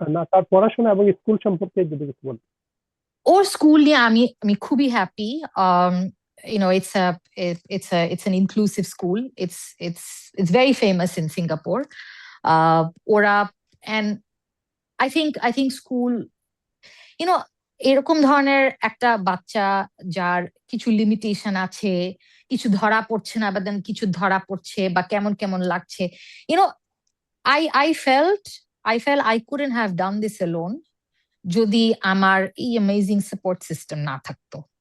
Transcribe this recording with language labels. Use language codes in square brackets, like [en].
[bn] না, তার পড়াশোনা এবং স্কুল সম্পর্কে যদি কিছু বলেন। ওর স্কুল নিয়ে আমি খুবই happy. [en] It's an inclusive school. It's very famous in Singapore. [bn] ওরা and I think school, এরকম ধরনের একটা বাচ্চা যার কিছু লিমিটেশন আছে, কিছু ধরা পড়ছে না, বা দেন কিছু ধরা পড়ছে বা কেমন কেমন লাগছে, [en] I felt I couldn't have done this alone [bn] যদি আমার এই অ্যামেজিং সাপোর্ট সিস্টেম না থাকতো।